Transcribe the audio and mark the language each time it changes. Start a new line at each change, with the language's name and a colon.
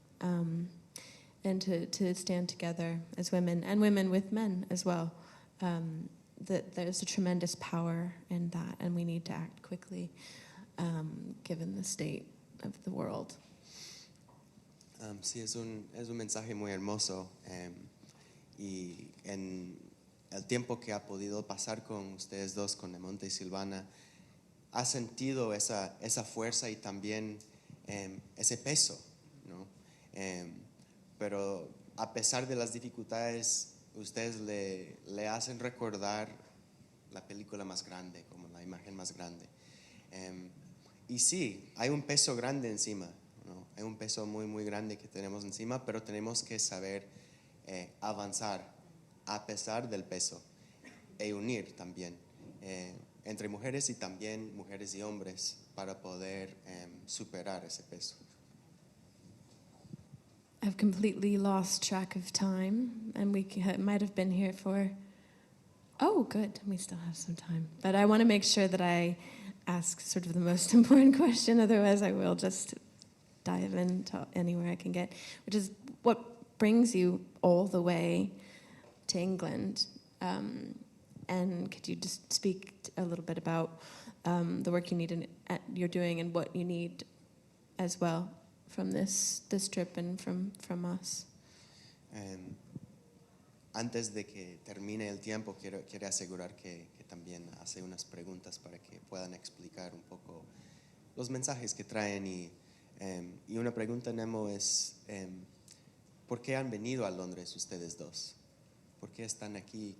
English: And to stand together as women, and women with men as well. That there's a tremendous power in that, and we need to act quickly, given the state of the world.
Spanish: Sí, es un mensaje muy hermoso. Y en el tiempo que ha podido pasar con ustedes dos, con Nemonte y Silvana, ha sentido esa fuerza y también ese peso, ¿no? Pero a pesar de las dificultades, ustedes le hacen recordar la película más grande, como la imagen más grande. Y sí, hay un peso grande encima, ¿no? hay un peso muy, muy grande que tenemos encima, pero tenemos que saber avanzar a pesar del peso e unir también entre mujeres y también mujeres y hombres para poder superar ese peso.
English: I've completely lost track of time, and we might have been here for. Oh, good. We still have some time. But I want to make sure that I ask sort of the most important question, otherwise I will just dive into anywhere I can get, which is what brings you all the way to England. And could you just speak a little bit about the work you're doing and what you need as well from this trip and from us?
Spanish: Antes de que termine el tiempo, quiero asegurar que también hace unas preguntas para que puedan explicar un poco los mensajes que traen. Y una pregunta, Nemo, es ¿por qué han venido a Londres ustedes dos? ¿Por qué están aquí?